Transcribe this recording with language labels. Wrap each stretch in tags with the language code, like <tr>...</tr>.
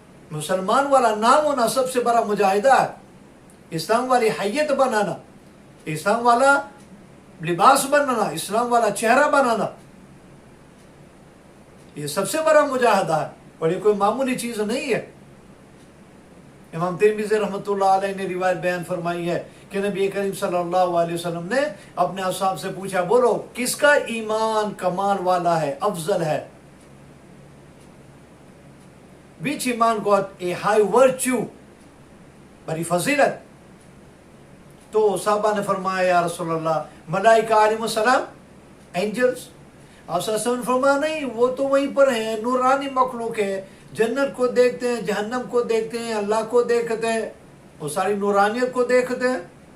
<hi>मुसलमान वाला नाम होना सबसे बड़ा मुजाहिदा है। इस्लाम वाली हैयत बनाना, इस्लाम वाला लिबास बनाना, इस्लाम वाला चेहरा बनाना, ये सबसे बड़ा मुजाहिदा है और ये कोई मामूली चीज़ नहीं है। इमाम तिरमिज़ी रहमतुल्लाह अलैह ने रिवायत बयान फरमाई है कि नबी करीम सल्लल्लाहु अलैहि वसल्लम ने अपने असहाब से पूछा, बोलो किसका ईमान कमाल वाला है, अफजल है।</hi> <en>Which ईमान got a high virtue,</en> <hi>बड़ी फजीलत। तो साहबा ने फरमाया, या रसूल अल्लाह मलाइका अलैहिस्सलाम, एंजल्स। आप सल्लल्लाहु अलैहि वसल्लम फरमाया, नहीं, वो तो वहीं पर है, नूरानी मखलूक है, जन्नत को देखते हैं, जहन्नम को देखते हैं, अल्लाह को देखते हैं, वो सारी नूरानियत को देखते हैं।</hi>